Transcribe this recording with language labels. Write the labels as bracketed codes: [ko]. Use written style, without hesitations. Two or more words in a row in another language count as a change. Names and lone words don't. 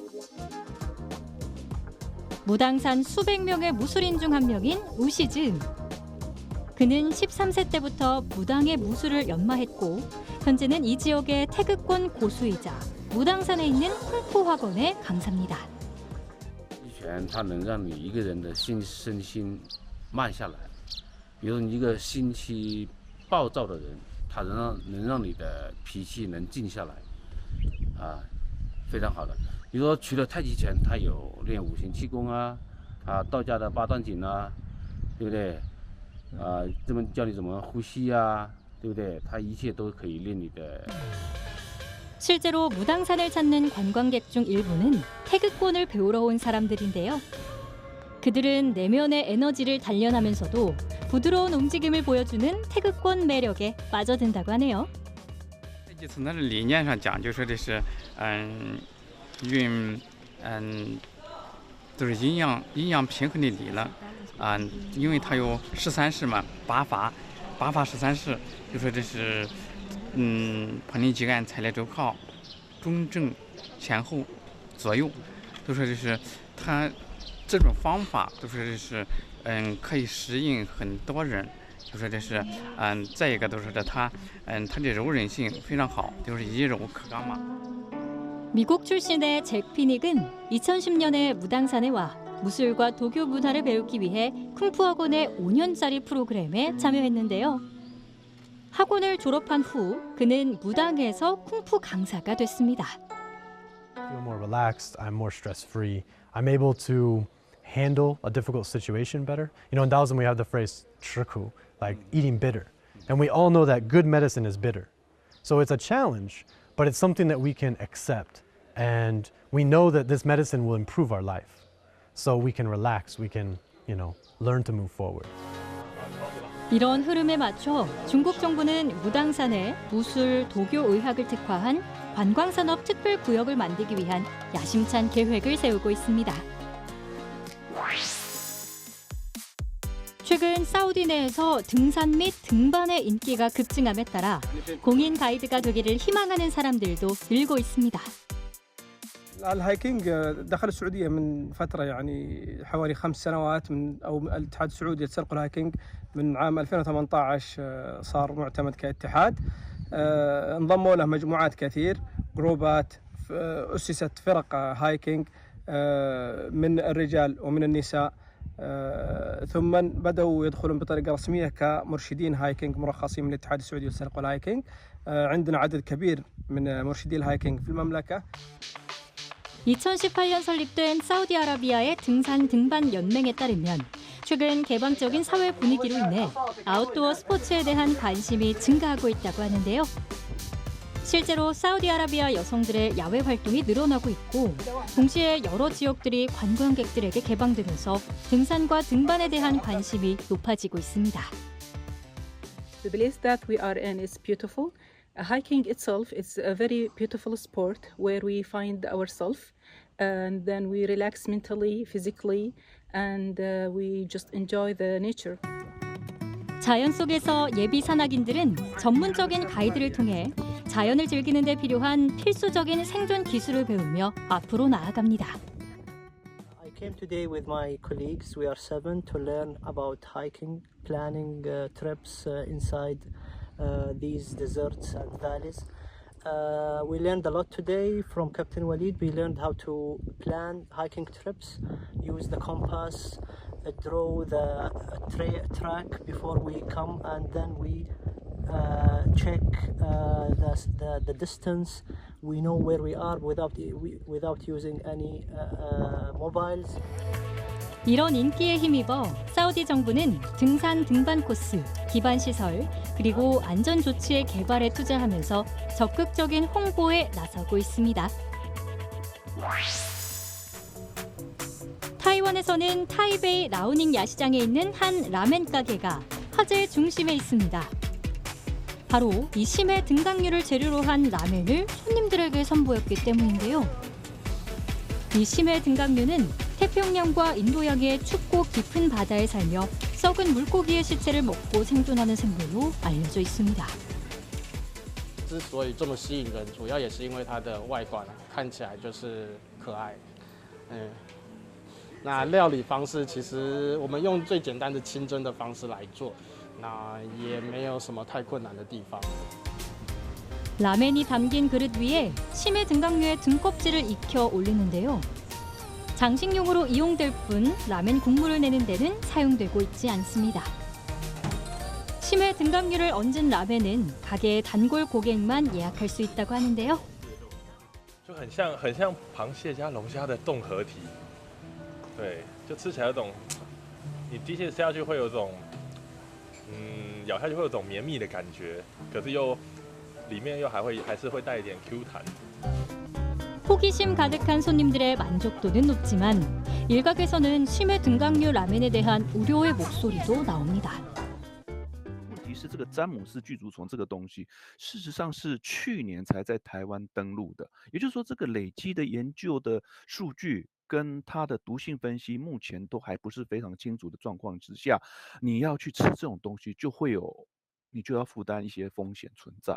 [ko] 무당산 수백 명의 무술인 중 한 명인 우시즈. 그는 13세 때부터 무당의 무술을 연마했고 현재는 이 지역의 태극권 고수이자 무당산에 있는 쿵푸 학원의 강사입니다. [zh] 它能让你一个人的身心慢下来，比如一个心气暴躁的人，它能让你的脾气能静下来，非常好的。比如说，除了太极拳，它有练五行气功啊，道家的八段锦啊，对不对？这么教你怎么呼吸啊，对不对？它一切都可以练你的。 [ko] 실제로 무당산을 찾는 관광객 중 일부는 태극권을 배우러 온 사람들인데요. 그들은 내면의 에너지를 단련하면서도 부드러운 움직임을 보여주는 태극권 매력에 빠져든다고 하네요. [zh] 这次呢理念上讲，就说的是，就是阴阳平衡的理了，因为它有13式嘛，八法13式，就说这是。盆里基干、采列周靠、中正、前后、左右，都说这是它这种方法，都说这是可以适应很多人，就说这是再一个都说它的柔韧性非常好，就是以柔克刚嘛。 [ko] 미국 출신의 잭 피닉은 2010년에 무당산에 와 무술과 도교 문화를 배우기 위해 쿵푸 학원의 5년짜리 프로그램에 참여했는데요. 학원을 졸업한 후 그는 무당에서 쿵푸 강사가 됐습니다. [en] I feel more relaxed, I'm more stress-free. I'm able to handle a difficult situation better. You know, in Taoism we have the phrase 吃苦, like eating bitter. And we all know that good medicine is bitter. So it's a challenge, but it's something that we can accept. And we know that this medicine will improve our life. So we can relax, we can, learn to move forward. [ko] 이런 흐름에 맞춰 중국 정부는 무당산에 무술, 도교, 의학을 특화한 관광산업 특별구역을 만들기 위한 야심찬 계획을 세우고 있습니다. 최근 사우디 내에서 등산 및 등반의 인기가 급증함에 따라 공인 가이드가 되기를 희망하는 사람들도 늘고 있습니다. [ar] الهايكينج دخل السعوديه من فتره يعني حوالي 5 سنوات او الاتحاد السعودي يتسلق الهايكينج من عام 2018 صار معتمد كاتحاد انضموا له مجموعات كثير جروبات اسست فرق هايكينج من الرجال ومن النساء ثم بدأوا يدخلون بطريقة رسمية كمرشدين هايكينج مرخصين من الاتحاد السعودي للسلق والهايكينج. عندنا عدد كبير من مرشدي الهايكينج في المملكة. [ko] 2018년 설립된 사우디아라비아의 등산 등반 연맹에 따르면 최근 개방적인 사회 분위기로 인해 아웃도어 스포츠에 대한 관심이 증가하고 있다고 하는데요. 실제로 사우디아라비아 여성들의 야외 활동이 늘어나고 있고 동시에 여러 지역들이 관광객들에게 개방되면서 등산과 등반에 대한 관심이 높아지고 있습니다. [en] The place that we are in is beautiful. Hiking itself is a very beautiful sport where we find ourselves and then we relax mentally, physically, and we just enjoy the nature. [ko] 자연 속에서 예비 산악인들은 전문적인 가이드를 통해 자연을 즐기는 데 필요한 필수적인 생존 기술을 배우며 앞으로 나아갑니다. I came today with my colleagues. We are 7 to learn about hiking, planning trips inside these deserts and valleys. We learned a lot today from Captain Walid. We learned how to plan hiking trips, use the compass, draw the track before we come, and then we check the distance. We know where we are without using any mobiles. 이런 인기에 힘입어 사우디 정부는 등산 등반 코스, 기반 시설, 그리고 안전 조치의 개발에 투자하면서 적극적인 홍보에 나서고 있습니다. 타이완에서는 타이베이 라오닝 야시장에 있는 한 라멘 가게가 화제의 중심에 있습니다. 바로 이 심해 등강류를 재료로 한 라멘을 손님들에게 선보였기 때문인데요. 이 심해 등강류는 태평양과 인도양의 춥고 깊은 바다에 살며 썩은 물고기의 시체를 먹고 생존하는 생물로 알려져 있습니다. [zh] 之所以这么吸引人，主要也是因为它的外观看起来就是可爱。那料理方式其实我们用最简单的清蒸的方式来做，那也没有什么太困难的地方。 [ko] 라멘이 담긴 그릇 위에 심해 등강류의 등껍질을 익혀 올리는데요. 장식용으로 이용될 뿐 라멘 국물을 내는 데는 사용되고 있지 않습니다. 심해 등강류를 얹은 라멘은 가게의 단골 고객만 예약할 수 있다고 하는데요. [zh] 就很像螃蟹加龙虾的综合体，对，就吃起来有种，你第一次吃下去会有种，咬下去会有种绵密的感觉，可是又里面又还是会带一点 Q 弹。 [ko] 호기심 가득한 손님들의 만족도는 높지만 일각에서는 심해 등강류 라멘에 대한 우려의 목소리도 나옵니다. [zh] 问题是这个詹姆斯巨足虫这个东西，事实上是去年才在台湾登陆的，也就是说，这个累积的研究的数据跟它的毒性分析，目前都还不是非常清楚的状况之下，你要去吃这种东西，你就要负担一些风险存在。